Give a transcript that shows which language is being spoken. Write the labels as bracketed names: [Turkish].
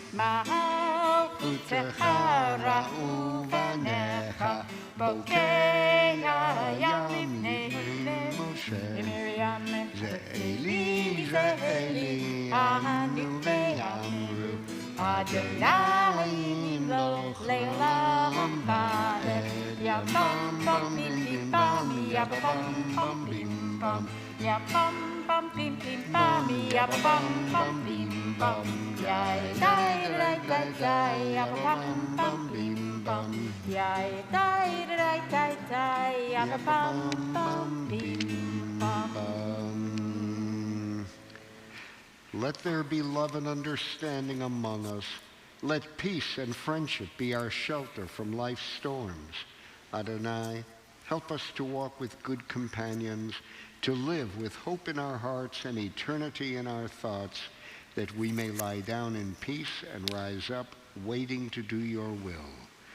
[Hebrew] Malchutecha ra'u banecha, bokei hayam לפני משה, זה אלי, ענו ואמרו, אדוני ימלוך לעולם ועד. יבם בם בים בם, יבם בם בים בם, ya bum bum bim bim bum ya bum bum bim bum yai dai dai dai dai ya bum bum bim bum yai dai dai dai dai ya bum bum bim bum. [English] Let there be love and understanding among us. Let peace and friendship be our shelter from life's storms. Adonai, help us to walk with good companions, to live with hope in our hearts and eternity in our thoughts, that we may lie down in peace and rise up, waiting to do your will.